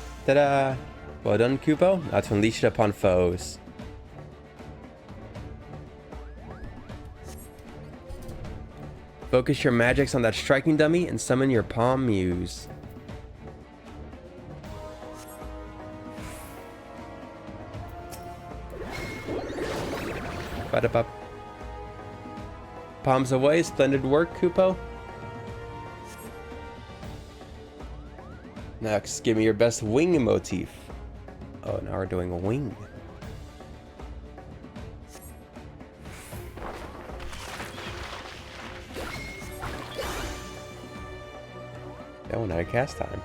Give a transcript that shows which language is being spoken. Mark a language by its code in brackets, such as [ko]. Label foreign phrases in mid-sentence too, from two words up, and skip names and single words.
[en] Ta-da! Well done, Kupo. Now to unleash it upon foes. Focus your magics on that striking dummy and summon your Palm Muse. Ba-da-ba. Palms away. Splendid work, Kupo. Next, give me your best wing motif. Oh, now we're doing a wing. Oh, now cast time.